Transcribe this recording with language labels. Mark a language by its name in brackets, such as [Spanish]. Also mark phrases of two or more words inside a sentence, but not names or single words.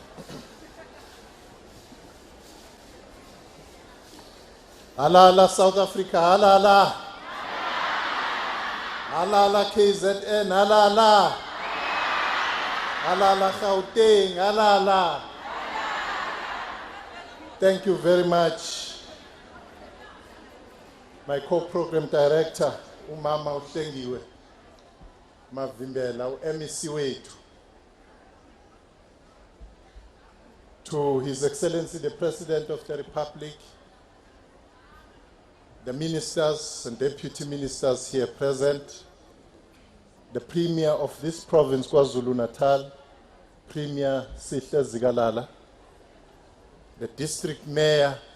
[Zulu] Halala South Africa, halala. Halala KZN, halala. Halala Gauteng, halala. [English] Thank you very much, my co-program director, [Zulu] Umama Uhlengiwe Mavimbela, MEC wethu. [English] To His Excellency the President of the Republic, the ministers and deputy ministers here present, the Premier of this province, KwaZulu-Natal, Premier Sihle Zikalala, the District Mayor